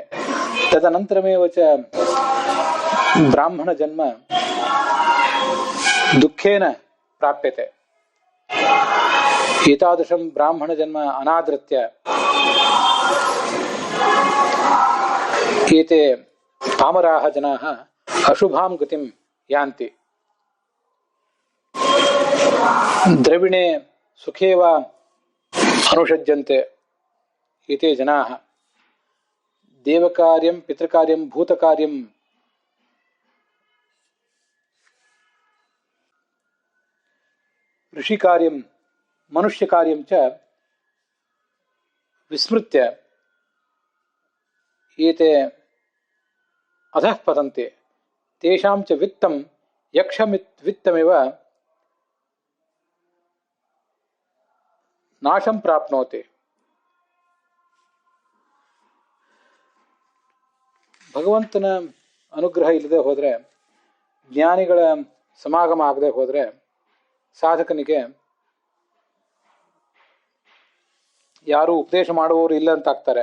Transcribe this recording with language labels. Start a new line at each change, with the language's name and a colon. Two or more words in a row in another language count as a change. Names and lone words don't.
Sanskrit: ತದನಂತರಮೇವ ಚ ಬ್ರಾಹ್ಮಣ ಜನ್ಮ ದುಃಖೇನ ಪ್ರಾಪ್ಯತೆ. ಏತಾದೃಶಂ ಬ್ರಾಹ್ಮಣ ಜನ್ಮ ಅನಾದೃತ್ಯ ಏತೆ ಪಾಮರಾಃ ಜನಾಃ ಅಶುಭಾಂ ಗತಿಂ ಯಾಂತಿ. ದ್ರವಿಣೆ ಸುಖೇ ವಾ ಅನುಷಜ್ಯಂತೆ ಏತೆ ಜನಾಃ ದೇವಕಾರ್ಯಂ ಪಿತೃಕಾರ್ಯಂ ಭೂತಕಾರ್ಯಂ ಋಷಿಕಾರ್ಯಂ ಮನುಷ್ಯಕಾರ್ಯಂ ಚ ವಿಸ್ಮೃತ್ಯ ಏತೆ ಅಧಃ ಪತಂತೆ. ತೇಷಾಂ ಚ ವಿತ್ತಂ ಯಕ್ಷವಿತ್ತಮಿವ ನಾಶಂ ಪ್ರಾಪ್ನೋತಿ.
Kannada: ಭಗವಂತನ ಅನುಗ್ರಹ ಇಲ್ಲದೆ ಹೋದರೆ, ಜ್ಞಾನಿಗಳ ಸಮಾಗಮ ಆಗದೆ ಹೋದರೆ ಸಾಧಕನಿಗೆ ಯಾರು ಉಪದೇಶ ಮಾಡುವವರು ಇಲ್ಲ ಅಂತ ಆಗ್ತಾರೆ.